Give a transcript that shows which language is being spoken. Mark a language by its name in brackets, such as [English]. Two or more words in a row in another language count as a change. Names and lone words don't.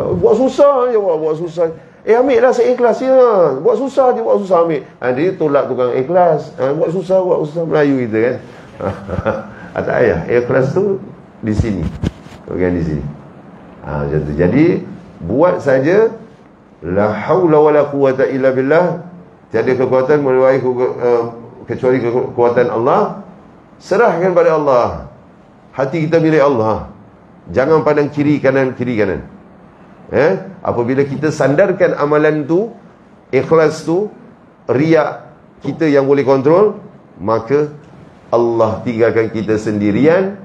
[Malay] Buat susah je awak, buat susah. Ambil lah, saya ikhlas ya. Buat susah je, buat susah ambil. Dia tolak tukang ikhlas. Buat susah, Melayu kita kan. Tak payah. Ikhlas tu di sini. Bukan di sini. Macam tu. Jadi buat saja. [Arabic] لا حول ولا قوة إلا بالله. [Malay] Tiada kekuatan kecuali kekuatan Allah. Serahkan pada Allah. Hati kita milik Allah. Jangan pandang kiri kanan. Apabila kita sandarkan amalan tu, ikhlas tu, riak kita yang boleh kontrol, maka Allah tinggalkan kita sendirian.